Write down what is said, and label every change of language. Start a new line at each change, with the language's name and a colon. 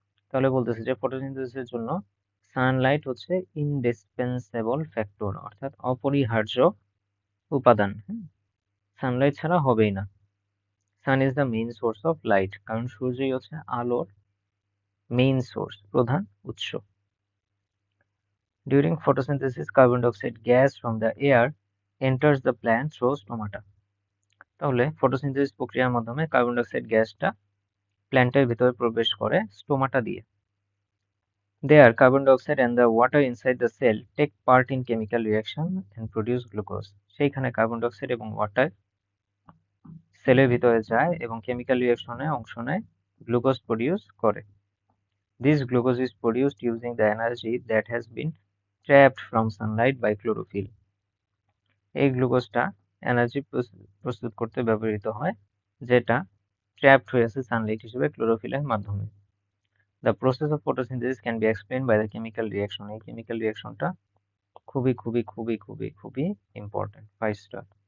Bangla: তাহলে বলতেছে যে ফটোসিনথেসিসের জন্য সানলাইট হচ্ছে ইনডিসপেন্সেবল ফ্যাক্টর, অর্থাৎ অপরিহার্য উপাদান। সানলাইট ছাড়া হবেই না।
English: sun is the main source of light,
Bangla: কারণ সূর্যই হচ্ছে আলোর মেইন সোর্স, প্রধান উৎস।
English: During photosynthesis, carbon dioxide gas from the air enters the plant through stomata.
Bangla: তাহলে ফটোসিনথেসিস প্রক্রিয়ার মাধ্যমে কার্বন ডাইঅক্সাইড গ্যাসটা প্ল্যান্টের ভিতরে প্রবেশ করে স্টোমাটা দিয়ে।
English: There, carbon dioxide and the water inside the cell take part in chemical reaction and produce glucose.
Bangla: সেইখানে কার্বন ডাইঅক্সাইড এবং ওয়াটার সেলের ভিতরে যায় এবং কেমিক্যাল রিঅ্যাকশনে অংশ নেয়, গ্লুকোজ প্রডিউস করে।
English: This glucose is produced using the energy that has been trapped from sunlight by chlorophyll.
Bangla: এই গ্লুকোজটা এনার্জি প্রস্তুত করতে ব্যবহৃত হয়, যেটা ট্র্যাপড হয়ে আছে সানলাইট হিসেবে ক্লোরোফিলের মাধ্যমে।
English: The process of photosynthesis can be explain by the chemical reaction.
Bangla: এই কেমিক্যাল রিঅ্যাকশনটা খুবই খুবই খুবই খুবই খুবই ইম্পর্টেন্ট, 5 স্টার।